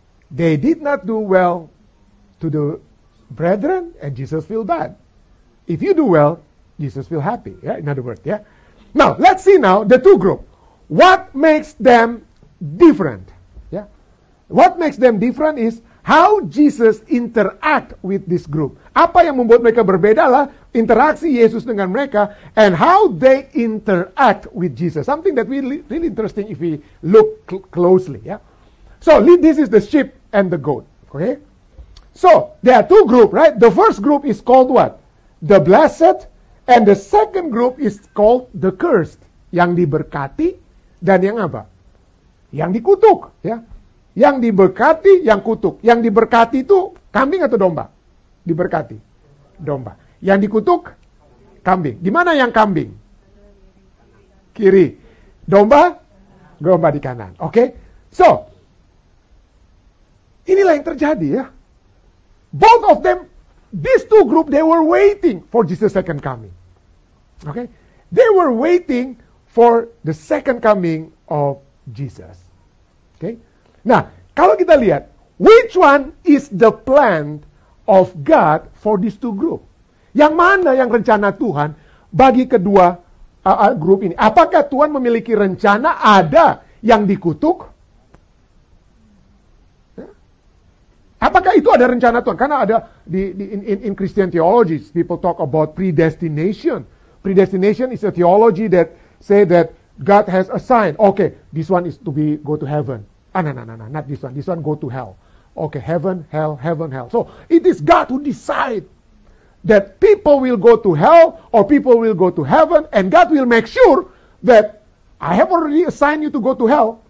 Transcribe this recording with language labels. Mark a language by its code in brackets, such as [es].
[en] They did not do well to the brethren, and Jesus feel bad. If you do well, Jesus feel happy. Yeah, in other words, yeah. Now, let's see now the two group. What makes them different? Yeah. What makes them different is how Jesus interact with this group. [id] Apa yang membuat mereka berbeda lah interaksi Yesus dengan mereka [en] and how they interact with Jesus. Something that really interesting if we look closely. Yeah. So this is the sheep and the goat. Okay. So there are two groups, right? The first group is called what? The blessed, and the second group is called the cursed. [id] Yang diberkati dan yang apa? Yang dikutuk. Ya. Yang diberkati, yang kutuk. Yang diberkati itu kambing atau domba? Diberkati. Domba. Yang dikutuk? Kambing. Di mana yang kambing? Kiri. Domba? Domba di kanan. Oke? So, inilah yang terjadi ya. [en] Both of them, these two group, they were waiting for Jesus' second coming. Okay? They were waiting for the second coming of Jesus. Okay? [id] Nah, kalau kita lihat, [en] which one is the plan of God for these two group? [id] Yang mana yang rencana Tuhan bagi kedua grup ini? Apakah Tuhan memiliki rencana ada yang dikutuk? Apakah itu ada rencana Tuhan? Karena ada [en] in Christian theology, people talk about predestination. Predestination is a theology that say that God has assigned. Okay, this one is to go to heaven. No, not this one. This one go to hell. Okay, heaven, hell. So it is God who decide that people will go to hell or people will go to heaven, and God will make sure that I have already assigned you to go to hell.